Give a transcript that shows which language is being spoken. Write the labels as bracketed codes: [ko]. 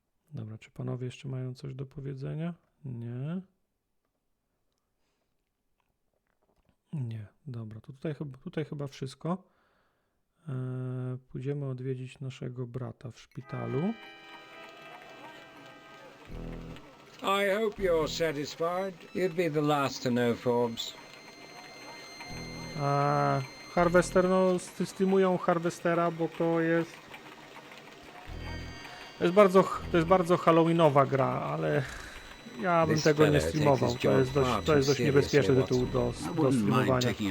[pl] Dobra, czy panowie jeszcze mają coś do powiedzenia? Nie. Nie, dobra, to tutaj chyba wszystko. Pójdziemy odwiedzić naszego brata w szpitalu. [en] I hope you're satisfied. You'd be the last to know, Forbes. [pl] Harvester, no streamują Harvestera, bo to jest bardzo halloweenowa gra, ale ja bym tego nie streamował. To jest dość niebezpieczny tytuł do streamowania.